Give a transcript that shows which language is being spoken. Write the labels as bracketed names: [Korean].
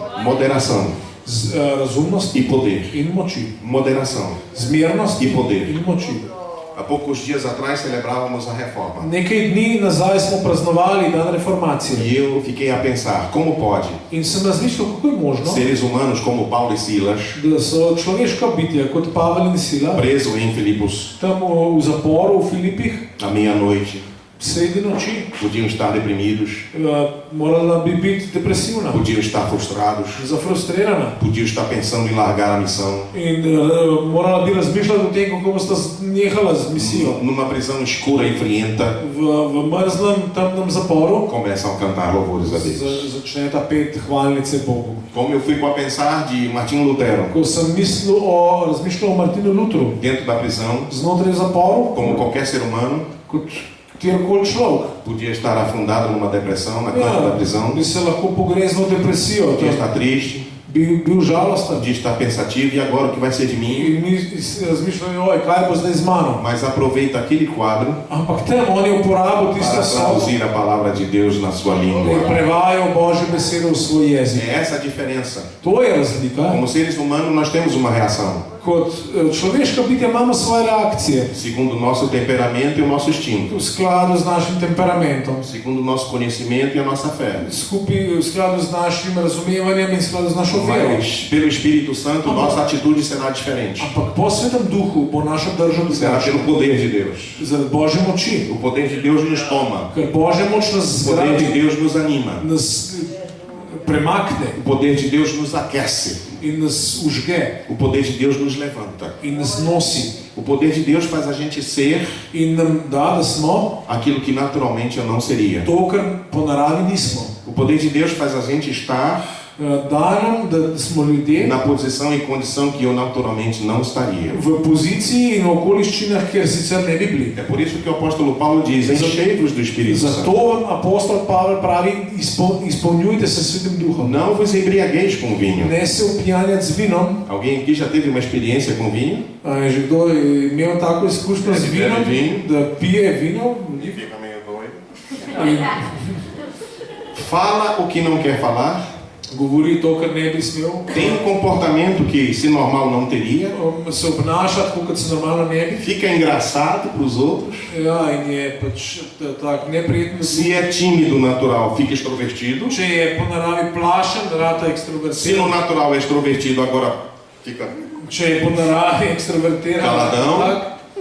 [Portuguese] Moderação [Slovenian] Razumnost [Portuguese] e poder. [Slovenian] in moči. [Portuguese] Moderação [Slovenian] Zmernost [Portuguese] e poder. [Slovenian] in moči. [Portuguese] Há poucos dias atrás celebrávamos a reforma. [Slovenian] Nekaj dni nazaj smo praznovali dan reformacije. [Portuguese] E eu fiquei a pensar, como pode [Slovenian] In sem razmišljal, kako je možno, [Portuguese] seres humanos como Paulo e Silas, [Slovenian] da so človeška bitja kot Pavel in Sila [Portuguese] presos em Filipos [Slovenian] tam v zaporu v Filipih [Portuguese] à meia-noite, [Slovenian] sredi noči, [Portuguese] podiam estar deprimidos, [Slovenian] morala bi biti depresivna, [Portuguese] podiam estar frustrados, [Slovenian] zafrustrirana [Portuguese] podiam estar pensando em largar a missão. [Slovenian] in morala bi razmišljati o tem, kako bosta nehala z misijo. [Portuguese] Numa prisão escura e frienta, [Slovenian] V mrzlem, temnem zaporu [Portuguese] começam a cantar louvores a Deus. [Slovenian] začneta pet hvalnice Bogu. [Portuguese] Como eu fico a pensar de Martinho Lutero, [Slovenian] Ko sem razmišljal o Martinu Lutru, [Portuguese] dentro da prisão, [Slovenian] znotraj zaporu, [Portuguese] como qualquer ser humano, [Slovenian] kot kjerkoli človek, [Portuguese] podia estar afundado numa depressão na cama da prisão, [Slovenian] bi se lahko pogreznil v depresijo, [Portuguese] podia estar triste, [Slovenian] bil žalosten. [Portuguese] podia estar pensativo, e agora o que vai ser de mim? [Slovenian] In mi razmišljali, oj, kaj bo zdaj z mano. [Portuguese] Mas aproveita aquele quadro [Slovenian] Ampak tam on je uporabil tisto [Portuguese] para [Slovenian] sobo [Portuguese] traduzir a palavra de Deus na sua [Slovenian] in [Portuguese] língua. [Slovenian] prevajal Božje besede v svoj jezik. [Portuguese] É essa a diferença. [Slovenian] To je razlika. [Portuguese] Como seres humanos, nós temos uma reação, [Slovenian] Kot človeška bitja imamo svoje reakcije [Portuguese] segundo o nosso temperamento e o nosso instinto, [Slovenian] v skladu z našim temperamentom, [Portuguese] segundo o nosso conhecimento e a nossa fé. [Slovenian] skupaj v skladu z našim razumevanjem in v skladu z našo vero. [Portuguese] Mas pelo Espírito Santo, nossa atitude será diferente. [Slovenian] Ampak po Svetem Duhu bo naša drža [Portuguese] Será pelo poder de Deus. [Slovenian] Zaradi Božje moči. [Portuguese] O poder de Deus nos toma. [Slovenian] Ker Božja moč nas [Portuguese] O poder de [Slovenian] zgradi, [Portuguese] Deus nos anima. [Slovenian] nas premakne [Portuguese] O poder de Deus nos aquece. [Slovenian] in nas užge [Portuguese] O poder de Deus nos levanta. [Slovenian] in nas nosi. [Portuguese] O poder de Deus faz a gente ser [Slovenian] In nam da smo [Portuguese] aquilo que naturalmente eu não seria. [Slovenian] to, kar po naravi nismo. [Portuguese] O poder de Deus faz a gente estar [Slovenian] Da nam, da smo ljudje [Portuguese] na posição e condição que eu naturalmente não estaria. [Slovenian] v poziciji in okoliščinah, kjer sicer ne bi bili. [Portuguese] É por isso que o apóstolo Paulo diz: enchei-vos do Espírito Santo. [Slovenian] Zato apostol Pavel pravi, izpolnjujte se s Svetim Duhom. [Portuguese] Não vos embriagueis com vinho. [Slovenian] Ne se opijanjati z vinom. [Portuguese] Alguém aqui já teve uma experiência com vinho? [Slovenian] A je že kdo imel tako izkušnjo z vinom, da pije vino [Portuguese] E fica meio doido. [Slovenian] in [Portuguese] Fala o que não quer falar. [Slovenian] govori to, kar ne bi smel. [Portuguese] Tem um comportamento que, se normal, não teria. [Slovenian] Se obnaša tako, kot se normalno ne bi. [Portuguese] Fica engraçado para os outros. [Slovenian] Ja, in je pač tak neprijeten. [Portuguese] Se é tímido natural, fica extrovertido. [Slovenian] Če je po naravi plašen, rata [Portuguese] Se no [Slovenian] ekstrovertiran. [Portuguese] natural é extrovertido, agora fica. [Slovenian] Če je po naravi ekstrovertiran, [Portuguese] Caladão. [Slovenian] tak,